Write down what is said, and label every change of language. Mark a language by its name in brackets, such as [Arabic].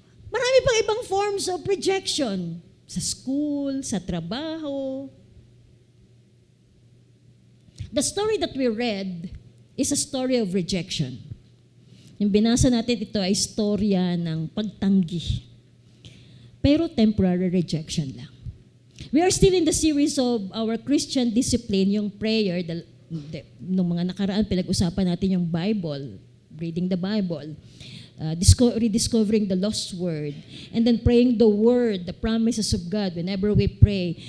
[Filipino] Marami pang ibang [English] forms of rejection. [Filipino] Sa school, sa trabaho. [English] The story that we read is a story of rejection. [Filipino] Yung binasa natin ito ay istorya ng pagtanggi. Pero temporary rejection lang. [English] We are still in the series of our Christian discipline, yung prayer. [Filipino] Nung mga nakaraan, pinag-usapan natin yung [English] Bible, reading the Bible, rediscovering the lost word, and then praying the word, the promises of God whenever we pray.